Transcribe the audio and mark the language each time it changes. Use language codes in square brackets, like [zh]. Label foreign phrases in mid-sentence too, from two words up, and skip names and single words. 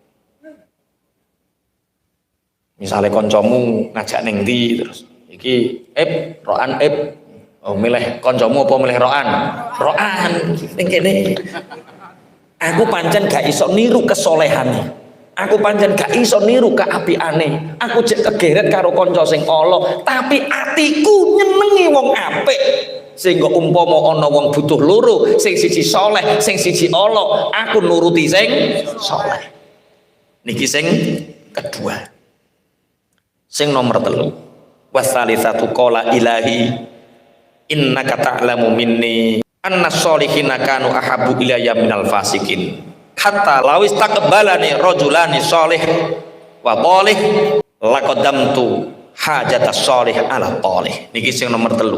[jv] Misalnya koncomu ngajak ning ndi terus iki roan oh milih koncomu apa milih roan ning kene aku pancen gak iso niru kesolehane, aku pancen gak iso niru keapiane, aku jek kegeret karo kanca sing ala tapi atiku nyenengi wong apik, sehingga umpama ana wong butuh loro sing siji soleh sing siji ala aku nuruti sing soleh. Niki sing kedua. Sing nomor 3, [ar] والثالثة قال إلهي إنك تعلم مني أن الصالحين كانوا أحب إلي من الفاسقين حتى لو استقبلني رجلان صالح وطالح لقدمت حاجة الصالح على الطالح. [jv] Niki sing nomor 3.